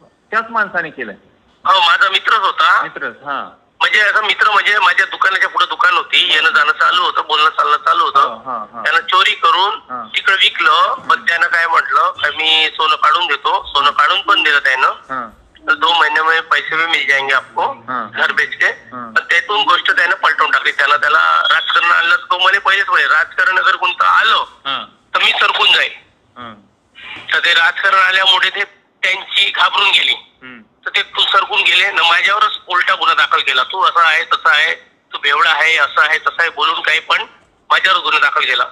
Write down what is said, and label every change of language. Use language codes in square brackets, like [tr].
[mr] त्याच माणसाने केलं? हो, माझा मित्रच होता. मित्रच? म्हणजे असा मित्र, म्हणजे माझ्या दुकानाच्या पुढे दुकान होती, येणं जाणं चालू होतं, बोलणं चालणं चालू होतं. त्यानं चोरी करून तिकडे विकलं. पण त्यानं काय म्हटलं, मी सोनं काढून देतो. सोनं काढून पण दिलं त्यानं. [hi] 2 महीने में पैसे भी मिल जाएंगे आपको घर बेच के. [mr] पण त्यातून गोष्ट त्यानं पलटवून टाकली. त्याला राजकारण आणलं. तो म्हणे पहिलेच म्हणे, राजकारण अगर कोणतं आलं तर मी सरकून जाईल. तर ते राजकारण आल्यामुळे ते त्यांची घाबरून गेली. तर ते तू सरकून गेले ना, माझ्यावरच उलटा गुन्हा दाखल केला. तू असं आहे, तसं आहे, तू बेवडा आहे, असं आहे, तसं आहे बोलून काही पण माझ्यावर गुन्हा दाखल केला.